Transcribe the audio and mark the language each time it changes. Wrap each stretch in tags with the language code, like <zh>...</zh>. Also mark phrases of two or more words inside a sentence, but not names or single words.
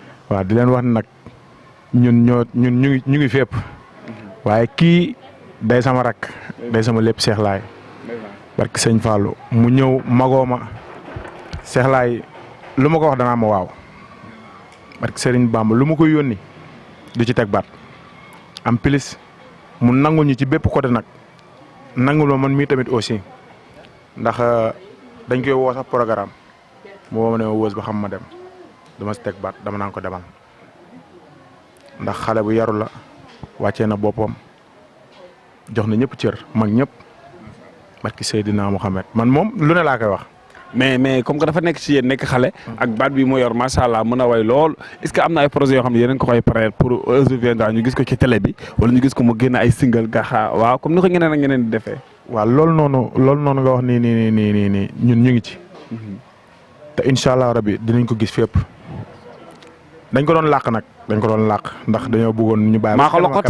<wo>Waaw, di leen wax ne nag ñun ñoo, ñun ñu ngi, ñu ngi fépp. Waaye kii day sama rak, day sama lépp Cheikh Laye. Barke Sëñ Fallou, mu ñëw magoo ma. Cheikh Laye, lu ma ko wax danaa ma waaw. Barke Serigne Bamba, lu ma koy yónni du ci teg baat.</wo> <fr>En plus,</fr> <wo>mu nangul ñu ci bépp côté nag. Nangul ma man mii tamit aussi. Ndax, euh, dañ koy woo sax programme. Mu woo ma ne ma Weuz ba xam ma dem. Dama si teg baat, dama naan ko demal. Ndax xale bu yaru la, wàccee na boppam, jox na ñëpp cër, mag ñëpp. Barke Seydina Mohamed. Man moom lu ne laa koy wax.</wo> <fr>Mais, mais comme que</fr> <wo>dafa nekk ci yéen, nekk xale, ak baat bi mu yor,</wo> <ar>macha Allah,</ar> <wo>mën a way lool.</wo> <fr>Est-ce que</fr> <wo>am na ay projets yoo xam ne yéen a ngi ko koy préparé</wo> <fr>pour un jour viendra</fr> <wo>ñu gis ko ci télé bi, wala ñu gis ko mu génn ay single, gaxa, waaw, comme ni ko ñeneen ak ñeneen di defee? Waaw, loolu noonu, loolu noonu nga wax nii, nii, nii, nii, nii, nii, ñun ñu ngi ci. Mhm. Te</wo> <ar>incha Allah rabi</ar> <wo>dinañ ko gis fépp. Dañ ko doon làq nag, dañ ko doon làq, ndax dañoo bëggoon ñu bàyyi Maa ko kanam loqati.</wo>